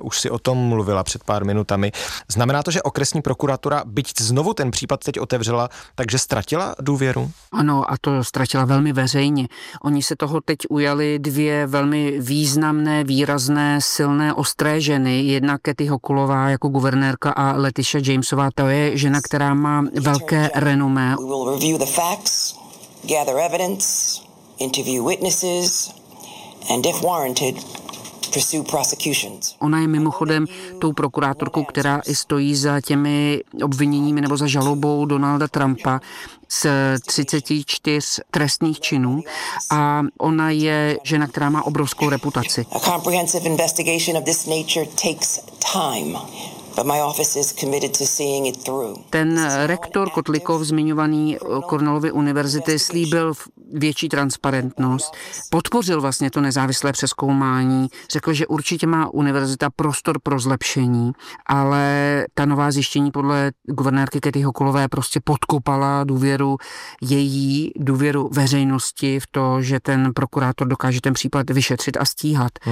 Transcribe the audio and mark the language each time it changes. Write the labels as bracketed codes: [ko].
[cs] Už si o tom mluvila před pár minutami. Znamená to, že okresní prokuratura, byť znovu ten případ teď otevřela, takže ztratila důvěru? Ano, a to ztratila velmi veřejně. Oni se toho teď ujaly dvě velmi významné, výrazné, silné, ostré ženy. Jedna Kathy Hochulová jako guvernérka a Letitia Jamesová. To je žena, která má velké renomé. [en] We will review the facts, gather evidence, interview witnesses, and if warranted, pursue prosecutions. [cs] Ona je mimochodem tou prokurátorkou, která i stojí za těmi obviněními nebo za žalobou Donalda Trumpa z 34 trestných činů. A ona je žena, která má obrovskou reputaci. [en] A comprehensive investigation of this nature takes time. But my office is committed to seeing it through. [cs] Ten rektor Kotlikov, zmiňovaný Cornellovy univerzity, slíbil větší transparentnost, podpořil vlastně to nezávislé přezkoumání, řekl, že určitě má univerzita prostor pro zlepšení, ale ta nová zjištění podle guvernérky Kathy Hochulové prostě podkopala důvěru její, důvěru veřejnosti v to, že ten prokurátor dokáže ten případ vyšetřit a stíhat.